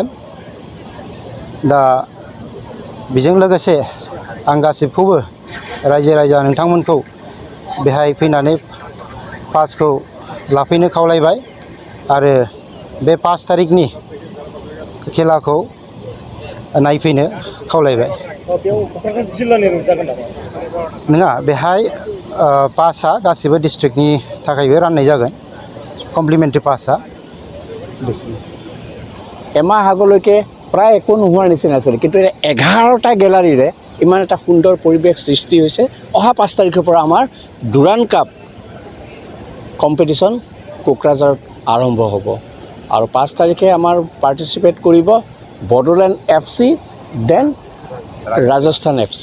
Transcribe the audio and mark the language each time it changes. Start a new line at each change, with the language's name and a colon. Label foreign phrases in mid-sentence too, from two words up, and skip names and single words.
Bodo: दा बेजों लोगोसे आं गासिबखौबो रायजो राजा नोंथांमोनखौ बेहाय फैनानै पासखौ लाफैनो खावलायबाय आरो बे 5 तारिखनि खेलाखौ नायफैनो खावलायबाय। नङा, बेहाय पासआ गासिबो डिस्ट्रिक्टनि थाखायबो राननाय जागोन।
English: complimentary pass
Assamese: एमाह আগলৈকে প্ৰায় একো নোহোৱাৰ নিচিনা আছিল, কিন্তু 11টা গেলাৰীৰে ইমান এটা সুন্দৰ পৰিৱেশ সৃষ্টি হৈছে। অহা 5 তাৰিখৰ পৰা আমাৰ ডুৰাণ্ড কাপ কম্পিটিশ্যন কোকৰাঝাৰত আৰম্ভ হ'ব আৰু 5 তাৰিখে আমাৰ পাৰ্টিচিপেট কৰিব বড়োলেণ্ড FC দেন ৰাজস্থান FC।